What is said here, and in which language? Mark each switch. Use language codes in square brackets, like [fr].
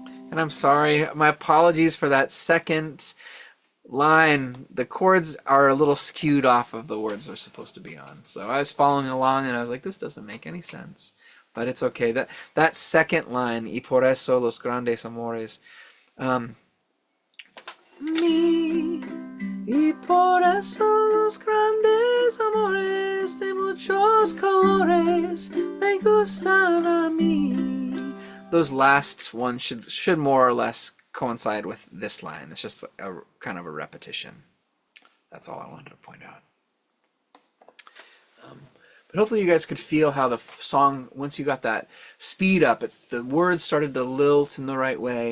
[en] And I'm sorry, my apologies for that second line. The chords are a little skewed off of the words they're supposed to be on. So I was following along and I was like, this doesn't make any sense. But it's okay. That second line, [es] y por eso los grandes amores, mi, y por eso los grandes amores de muchos colores me gustan a mí. [en] Those last ones should more or less coincide with this line. It's just a kind of a repetition. That's all I wanted to point out. But hopefully you guys could feel how the song, once you got that speed up, the words started to lilt in the right way.